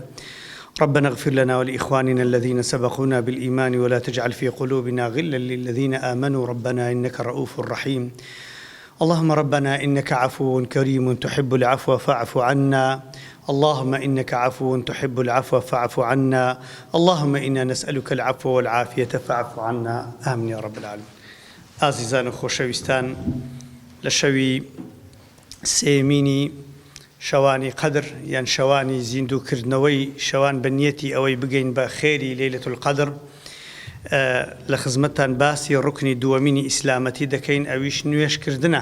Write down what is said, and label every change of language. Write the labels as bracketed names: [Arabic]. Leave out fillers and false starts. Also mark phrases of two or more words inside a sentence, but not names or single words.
[Arabic] ربنا اغفر لنا ولإخواننا الذين سبقونا بالإيمان ولا تجعل في قلوبنا غلا للذين آمنوا ربنا إنك رؤوف رحيم. اللهم ربنا إنك عفو كريم تحب العفو فاعف عنا. اللهم إنك عفو تحب العفو فاعف عنا. اللهم إنا نسألك العفو والعافية فاعف عنا. آمين يا رب العالمين. [Central Kurdish] عزیزان و خۆشەویستان، لە شەوی سێمینی شەوانی قەدر یان شەوانی زیندووکردنەوەی شەوان بە نیەتی ئەوەی بگەین بە خێری [Arabic] لەیلەة القەدر [Central Kurdish] لە خزمەتتان باسی ڕوکنی دووەمینی ئیسلامەتی دەکەین، ئەویش نوێژکردنە.